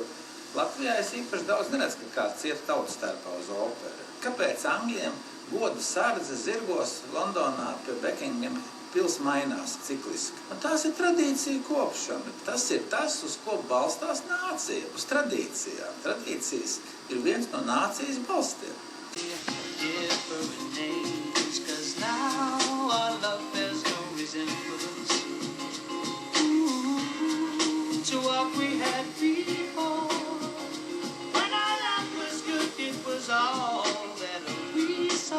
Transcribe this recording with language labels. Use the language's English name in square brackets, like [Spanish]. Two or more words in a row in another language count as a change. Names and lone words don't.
[Latvian] Latvijā es īpaši daudz neredzu, ka kāds iet tautas starpā uz operu. Kāpēc angļiem goda sardze zirgos Londonā pie Buckingham pils mainās cikliski? Un tās ir tradīcija kopšana. Tas ir tas, uz ko balstās nācija, uz tradīcijām. Tradīcijas ir viens no nācijas balstiem. [English] Now our love bears no resemblance to what we had before. When our love was good, it was all that we saw.